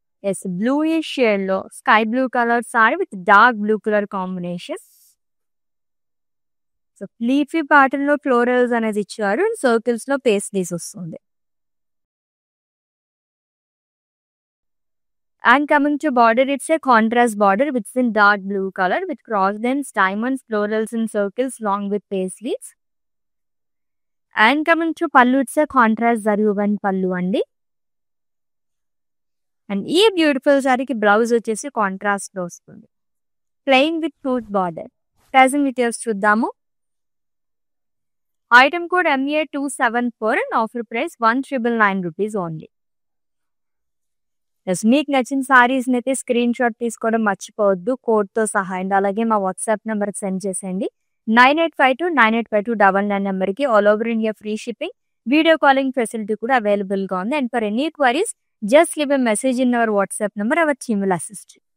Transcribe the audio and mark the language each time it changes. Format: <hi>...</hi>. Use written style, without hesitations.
<en>Yes, bluish shade లో sky blue colour sari with dark blue colour combination.</en> <te>So leafy pattern లో florals అనేది ఇచ్చారు and circles లో paisleys వస్తుంది.</te> <en>And coming to border, it's a contrast border which is in dark blue color with cross lines, diamonds, florals and circles along with paisleys. And coming to pallu, it's a contrast zari woven pallu andi. And ee beautiful saree ki blouse</en> <te>vachesi contrast lo vastundi,</te> <en>plain with fruit border. Pricing details</en> <te>chuddaamu.</te> <en>Item code MA274 and offer price 1999 rupees only.</en> <te>Yes, మీకు నచ్చిన సారీస్ని అయితే screen shot తీసుకోవడం మర్చిపోవద్దు కోడ్తో సహా. And అలాగే మా WhatsApp నెంబర్కి సెండ్ చేసేయండి. 9852985299 నెంబర్కి all over India free shipping, video calling facility కూడా అవైలబుల్గా ఉంది.</te> <en>And for any queries just leave a message in our WhatsApp number, our team will assist.</en>